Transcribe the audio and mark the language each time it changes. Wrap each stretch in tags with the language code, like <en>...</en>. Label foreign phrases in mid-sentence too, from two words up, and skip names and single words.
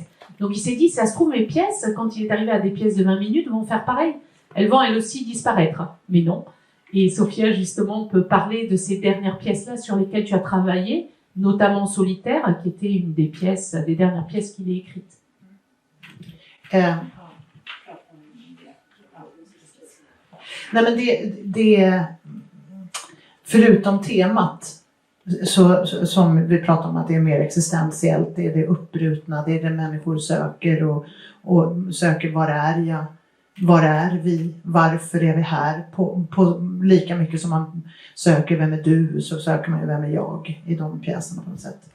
<fr>Donc il s'est dit, ça se trouve, mes pièces, quand il est arrivé à des pièces de 20 minutes, vont faire pareil. Elles vont, elles aussi, disparaître. Mais non. Et Sophia, justement, peut parler de ces dernières pièces-là sur lesquelles tu as travaillé, notamment Solitaire, qui était une des dernières pièces qu'il a écrites.</fr> <sv>Nej, men förutom temat som vi pratar om att det är mer existentiellt, det är det uppbrutna, det är det människor söker och söker var är vi, varför är vi här, på lika mycket som man söker vem är du, så söker man ju vem är jag i de pjäserna på något sätt.</sv>